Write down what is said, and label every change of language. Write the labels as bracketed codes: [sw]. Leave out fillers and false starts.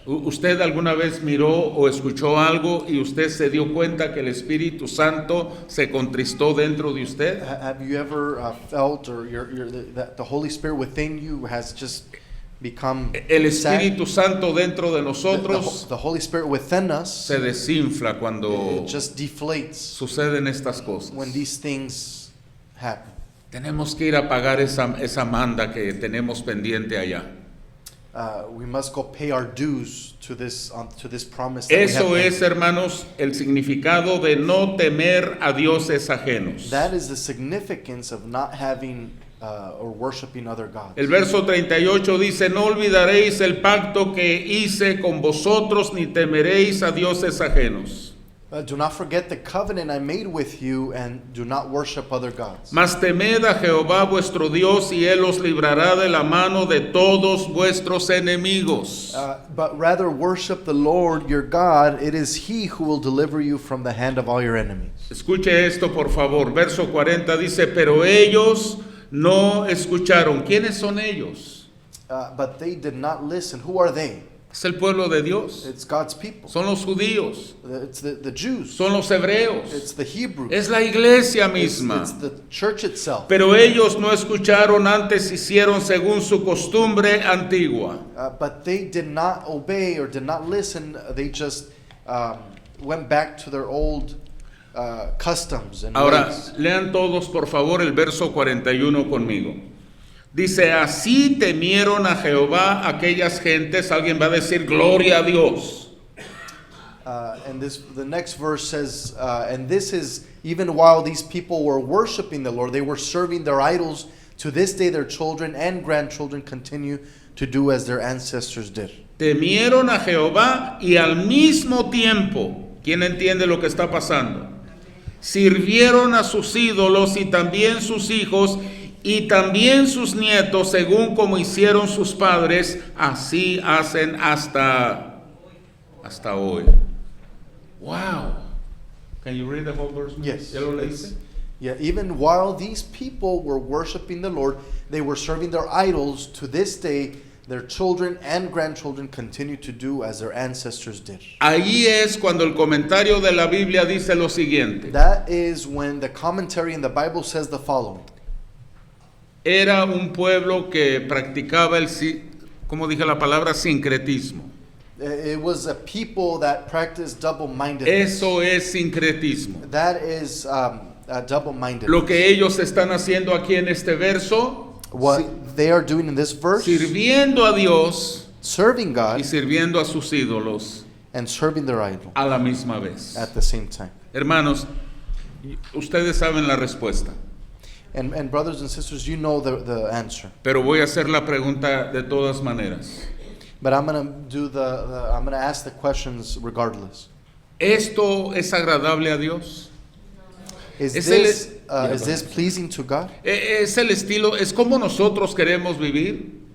[es] ¿Usted alguna vez miró o escuchó algo y usted se dio cuenta que el Espíritu Santo se contristó dentro de usted? [en] Have you ever felt, or that the Holy Spirit within you has just become [es] El [en] sad? [es] Espíritu Santo dentro de nosotros [en] The Holy Spirit within us, [es] se desinfla cuando [en] it just deflates [es] suceden estas cosas. [en] when these things happen. [es] Tenemos que ir a pagar esa manda que tenemos pendiente allá. [en] We must go pay our dues to this promise that we [es] Eso [en] have [es] es, [en] made. [es] hermanos, el significado de no temer a dioses ajenos. [en] That is the significance of not having or worshiping other gods. [es] El verso 38 dice, no olvidaréis el pacto que hice con vosotros, ni temeréis a dioses ajenos. [en] Do not forget the covenant I made with you, and do not worship other gods. [es] Mas temed a Jehová vuestro Dios, y Él os librará de la mano de todos vuestros enemigos. [en] But rather worship the Lord your God. It is He who will deliver you from the hand of all your enemies. [es] Escuche esto, por favor. Verso 40 dice, pero ellos no escucharon. ¿Quiénes son ellos? [en] But they did not listen. Who are they? [es] Es el pueblo de Dios. [en] It's God's people. [es] Son los judíos. [en] It's the Jews. [es] Son los hebreos. [en] It's the Hebrews. [es] Es la iglesia [en] It's [es] misma. [en] the church itself. [es] Pero ellos no escucharon, antes hicieron según su costumbre antigua. [en] But they did not obey or did not listen. They just went back to their old customs and [es] Ahora, [en] ways. [es] lean todos por favor el verso 41 conmigo. Dice, así temieron a Jehová aquellas gentes. Alguien va a decir, gloria a Dios. [en] And the next verse says, and this is even while these people were worshiping the Lord, they were serving their idols. To this day, their children and grandchildren continue to do as their ancestors did. [es] Temieron a Jehová y al mismo tiempo, ¿quién entiende lo que está pasando? Sirvieron a sus ídolos y también sus hijos y también sus nietos, según como hicieron sus padres, así hacen hasta hoy. [en] Wow. Can you read the whole verse? Yes. [es] ¿Ya lo leíste? [en] Yeah, even while these people were worshiping the Lord, they were serving their idols. To this day, their children and grandchildren continue to do as their ancestors did. [es] Ahí es cuando el comentario de la Biblia dice lo siguiente. [en] That is when the commentary in the Bible says the following. [es] Era un pueblo que practicaba como dije la palabra, sincretismo. [en] It was a people that practiced double-mindedness. [es] Eso es sincretismo. [en] That is double-mindedness. [es] Lo que ellos están haciendo aquí en este verso, [en] What they are doing in this verse, [es] sirviendo a Dios [en] serving God [es] y sirviendo a sus ídolos [en] and serving their idol [es] a la misma vez. [en] at the same time. [es] Hermanos, ustedes saben la respuesta, [en] And brothers and sisters, you know the answer. [es] pero voy a hacer la pregunta de todas maneras. [en] But I'm gonna do I'm gonna ask the questions regardless. [es] ¿Esto es agradable a Dios? [en] Is [es] Es [en] this pleasing to God? [es] ¿Es el estilo, es como nosotros queremos vivir?